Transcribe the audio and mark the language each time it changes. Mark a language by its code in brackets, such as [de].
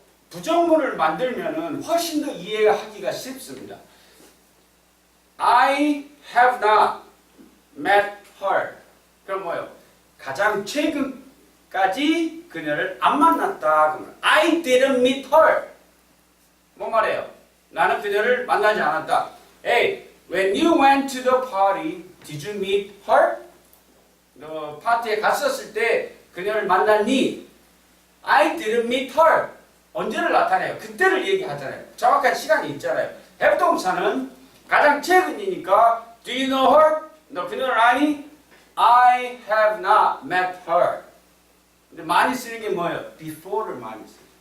[ko] 부정문을 만들면은 훨씬 더 이해하기가 쉽습니다. [en] I have not met her. [ko] 그럼 뭐요? 가장 최근까지 그녀를 안 만났다. [en] 그러면 I didn't meet her. [ko] 뭐 말해요? 나는 그녀를 만나지 않았다. [en] Hey, when you went to the party, did you meet her? [ko] 너 파티에 갔었을 때 그녀를 만났니? [en] I didn't meet her. [ko] 언제를 나타내요? 그때를 얘기하잖아요. 정확한 시간이 있잖아요. [en] have [ko] 동사는 가장 최근이니까 [en] Do you know her? [ko] 너 그녀를 아니? [en] I have not met her. [ko] 근데 많이 쓰는 게 뭐예요? before를 많이 써요.